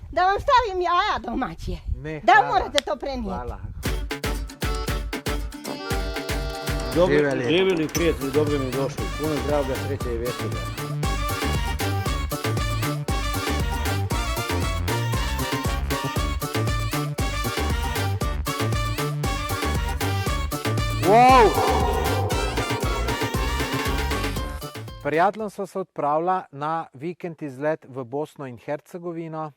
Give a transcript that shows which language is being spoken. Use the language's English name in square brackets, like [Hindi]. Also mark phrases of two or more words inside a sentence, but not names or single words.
[Bosnian] Da vam stavim jaja domaće. Ne, Da hvala. morate to prenijeti. Hvala. Živjeli prijatelji, dobro mi došli. Puno zdravlja, sreće i veselja. Wow! [Slovenian] Prijateljem sva se odpravila na vikend izlet v Bosno in Hercegovino.